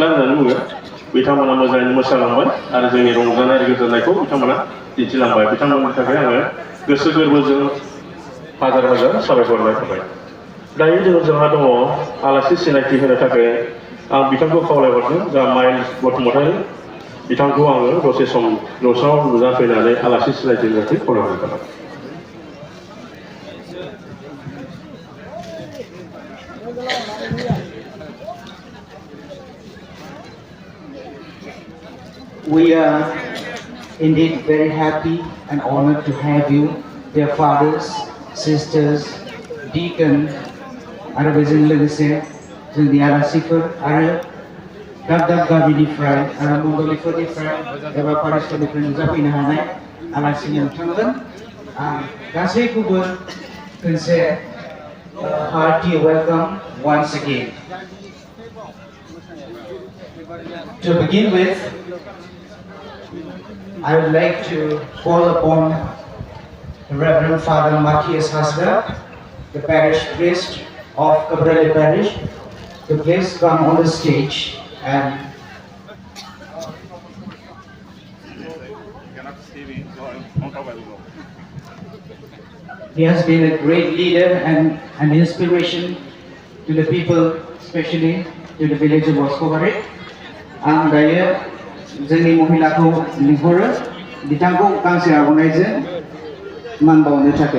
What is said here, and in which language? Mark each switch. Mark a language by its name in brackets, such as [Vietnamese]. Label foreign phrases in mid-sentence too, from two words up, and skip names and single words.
[Bodo] होननानै बुङो बिथांमोना मोजाङैनो मोसालांबाय आरो जोंनि रंजानाय गोजोननायखौ बिथांमोना दिन्थिलांबाय बिथांमोननि थाखाय आङो गोसो गोरबोजों हाजार हाजार साबायखर होनाय थाबाय दायो जोंहा दङ आलासि सिनायथि होनो थाखाय आं बिथांखौ खावलायहरदों जोंहा माइल्स बसुमतारी बिथांखौ आङो दसे सम जौसाङाव नुजाफैनानै आलासि सिनायथि होनो खावलायहरनाय थाबाय [English] We are indeed very happy and honored to have you, dear fathers, sisters, deacon, [Bodo] आरो बेजों लोगोसे जोंनि आलासिफोर आरो दाब दाब गामिनिफ्राय आरो मण्डलिफोरनिफ्राय एबा पारिसफोरनिफ्राय नुजाफैनो हानाय आलासि नोंथांमोन आं गासैखौबो खनसे [English] hearty welcome once again. To begin with, I would like to call upon the Reverend Father Matthias Hasler, the parish priest of Cabrales Parish, to please come on the stage and he has been a great leader and an inspiration to the people, especially to the village of Moscovare. [Bodo] आं दायो जोंनि महिलाखौ लिंहरो बिथांखौ गांसे आर'नाइजों मान बावनो